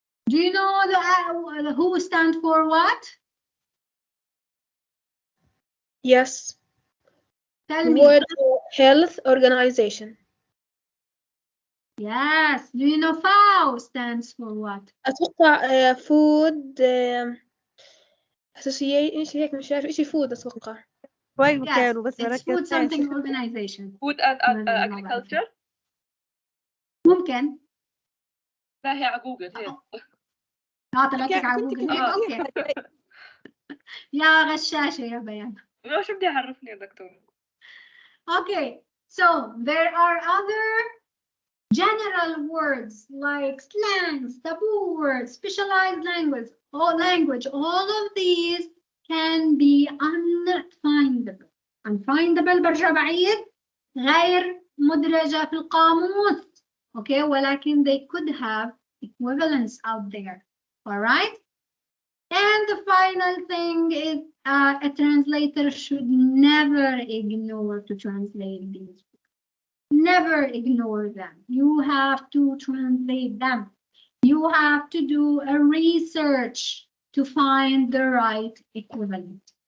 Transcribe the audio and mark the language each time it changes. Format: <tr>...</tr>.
<en>Do you know the WHO stand for what? Yes. Tell me. World Health Organization. Yes. Do you know FAO stands for what?</en> <ar>أتوقع</ar> <en>Food Association</en> <ar>إيش هيك مش عارف إيش food أتوقع. كويس</ar> <en>Yes,</en> <ar>كانوا بس</ar> <en>it's food something organization. Food and agriculture.</en> <ar>ممكن. لا هي على جوجل هي. طلعتك على جوجل هيك اوكي. يا غشاشة يا بيان. شو بدي أعرفني يا دكتور؟</ar> <en>Okay, so there are other general words like slangs, taboo words, specialized language. All of these can be unfindable.</en> <ar>Unfindable برجع بعيد غير مدرجة في القاموس.</ar> <en>Okay,</en> <ar>ولكن</ar> <en>they could have equivalents out there. All right. And the final thing is a translator should never ignore to translate these. Never ignore them. You have to translate them. You have to do a research to find the right equivalent.</en>